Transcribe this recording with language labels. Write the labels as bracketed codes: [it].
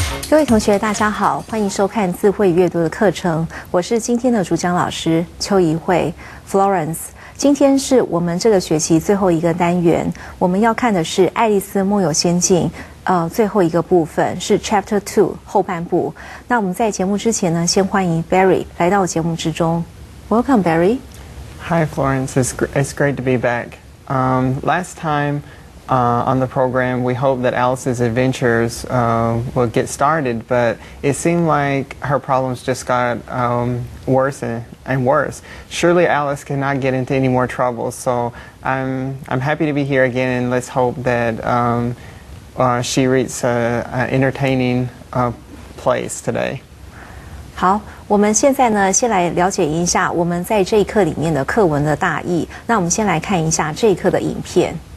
[zh] 各位同学大家好，欢迎收看字汇阅读的课程，我是今天的主讲老师邱怡慧 Florence。今天是我们这个学期最后一个单元，我们要看的是《爱丽丝梦游仙境》最后一个部分是 Chapter 2后半部。那我们在节目之前呢，先欢迎 Barry 来到节目之中。 [en] Welcome, Barry. Hi, Florence. It's great to be back. Last time on the program, we hoped that Alice's adventures would get started, but it seemed like her problems just got worse and worse. Surely Alice cannot get into any more trouble, so I'm happy to be here again, and let's hope that she reads an entertaining place today. [zh] 好，我们现在呢，先来了解一下我们在这一课里面的课文的大意。那我们先来看一下这一课的影片。